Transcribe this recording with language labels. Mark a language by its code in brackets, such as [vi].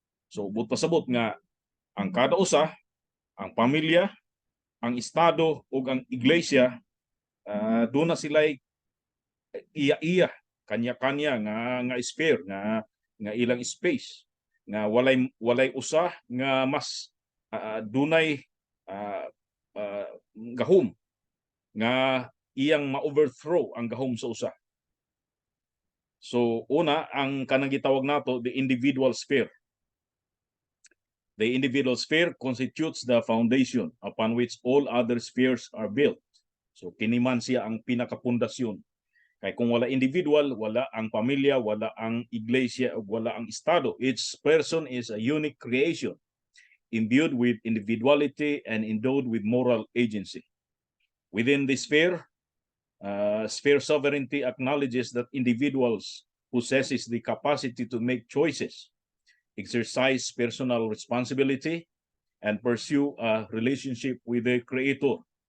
[ceb] So, but pasabot nga, ang kada usa, ang pamilya, ang estado ug ang iglesia, doon na sila iya-iya, kanya-kanya nga sphere, nga ilang space, nga walay usa nga mas dunay gahom nga iyang ma-overthrow ang gahom sa usa. So una, ang kanang gitawag nato [en] the individual sphere. The individual sphere constitutes the foundation upon which all other spheres are built. [ceb] So kini man siya ang pinakapundasyon. Kay kung wala individual, wala ang pamilya, wala ang iglesia, wala ang estado. [en] Each person is a unique creation, imbued with individuality and endowed with moral agency. Within this sphere, sphere sovereignty acknowledges that individuals possesses the capacity to make choices, exercise personal responsibility, and pursue a relationship with the Creator.